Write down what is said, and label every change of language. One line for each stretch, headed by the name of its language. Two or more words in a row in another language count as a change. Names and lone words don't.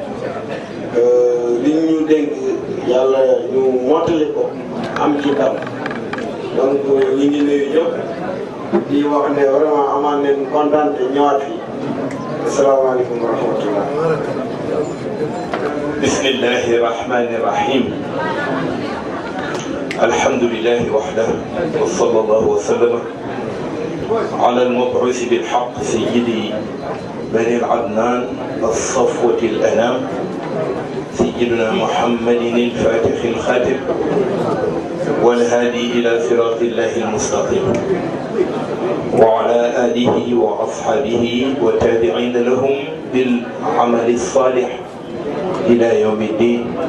Wolof: li ñu dénk yàlla ñu mottali ko am ci ndam donc ñu ngi nuyu ñëpp di wax ne vraiment amaan nañ kontaan te ñëwaat fii
Arabic: السلام عليكم ورحمة الله. بسم الله الرحمن الرحيم. الحمد لله وحده وصلى الله وسلم على المبعوث بالحق سيد بني عدنان الصفوة الأنام سيدنا محمد الفاتح الخاتم والهادي إلى صراط الله المستقيم وعلى آله وأصحابه والتابعين لهم بالعمل الصالح إلى يوم الدين